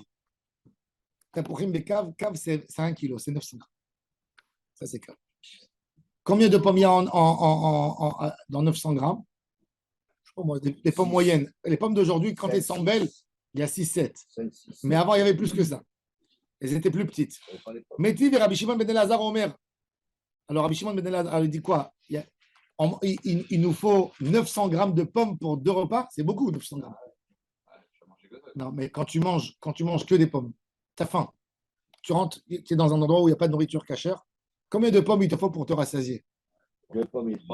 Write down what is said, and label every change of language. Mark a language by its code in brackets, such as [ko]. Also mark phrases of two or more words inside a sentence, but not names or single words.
[he] תפוחים בקב קב, [fr] c'est 1 kilo, c'est 900 grammes. Ça, c'est Kav. Combien de pommes il y a dans 900 grammes? Je sais pas moi, des pommes moyennes. Les pommes d'aujourd'hui, quand elles sont belles, il y a 6-7. Mais avant, il y avait plus que ça. Elles étaient plus petites. Métiv et Rabbi Shimon ben Elazar Omer. Alors, Rabbi Shimon ben Elazar, il dit quoi? Il nous faut 900 grammes de pommes pour 2 repas. C'est beaucoup, 900 grammes. Non, mais quand tu manges que des pommes, tu as faim. Tu rentres, tu es dans un endroit où il n'y a pas de nourriture cachère. Combien de pommes il te faut pour te rassasier? 2 pommes et demie.